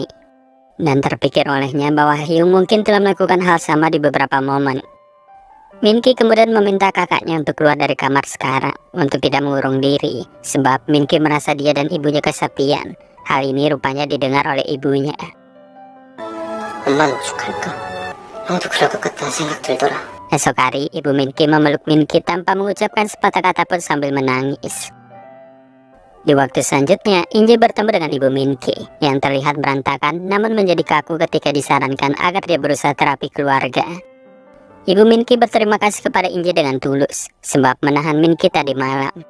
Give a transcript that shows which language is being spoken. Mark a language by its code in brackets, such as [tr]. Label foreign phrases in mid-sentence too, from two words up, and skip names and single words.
[id] Dan terpikir olehnya bahwa Hyung mungkin telah melakukan hal sama di beberapa momen. Minki kemudian meminta kakaknya untuk keluar dari kamar sekarang untuk tidak mengurung diri, sebab Minki merasa dia dan ibunya kesepian. Hal ini rupanya didengar oleh ibunya. [ko] 엄마는 오죽할까? 형도 그럴 것 같다는 생각 들더라. [id] Esok hari, ibu Minki memeluk Minki tanpa mengucapkan sepatah kata pun sambil menangis. Di waktu selanjutnya, Inje bertemu dengan ibu Minki yang terlihat berantakan namun menjadi kaku ketika disarankan agar dia berusaha terapi keluarga. Ibu Minki berterima kasih kepada Inje dengan tulus, sebab menahan Minki tadi malam.